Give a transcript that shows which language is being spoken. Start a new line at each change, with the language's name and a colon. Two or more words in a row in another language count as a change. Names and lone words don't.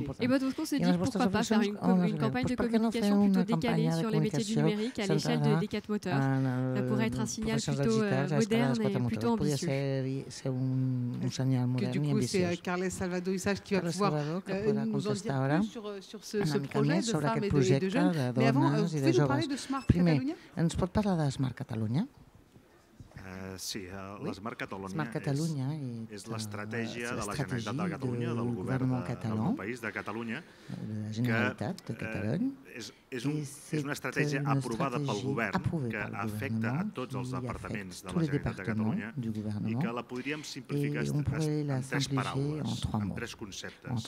French: Et donc on s'est dit pourquoi pas faire une campagne de communication plutôt décalée sur les métiers du numérique à l'échelle des 4 moteurs. Ça pourrait être un signal plutôt moderne et plutôt ambitieux. Du coup, c'est Carles Salvador Issach qui va pouvoir nous en dire plus sur ce projet de femmes et de jeunes. Mais avant, vous pouvez nous parler de Smart Catalunya?
Catalan: Ens pot parlar de Smart Catalunya? Sí, la Smart Catalunya és l'estratègia de la Generalitat de Catalunya, del govern del país de Catalunya, que és una estratègia aprovada pel govern que afecta a tots els departaments de la Generalitat de Catalunya i que la podríem simplificar en 3 paraules, en 3 conceptes.